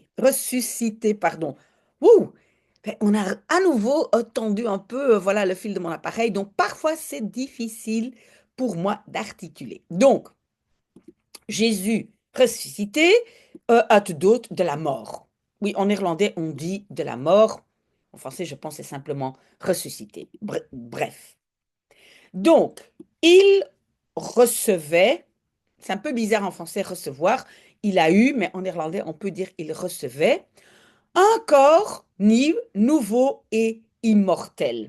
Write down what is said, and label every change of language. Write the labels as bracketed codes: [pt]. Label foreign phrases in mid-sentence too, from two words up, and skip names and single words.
[fr] Ressusciter, pardon. Ouh! Ben, on a à nouveau tendu un peu voilà, le fil de mon appareil, donc parfois c'est difficile pour moi d'articuler. Donc, Jésus ressuscité, [nl] uit de dood, [fr] de la mort. Oui, en néerlandais, on dit de la mort. En français, je pense, c'est simplement ressusciter. Bref. Donc, il recevait, c'est un peu bizarre en français, recevoir. Il a eu, mais en néerlandais, on peut dire il recevait un corps nu, nouveau et immortel.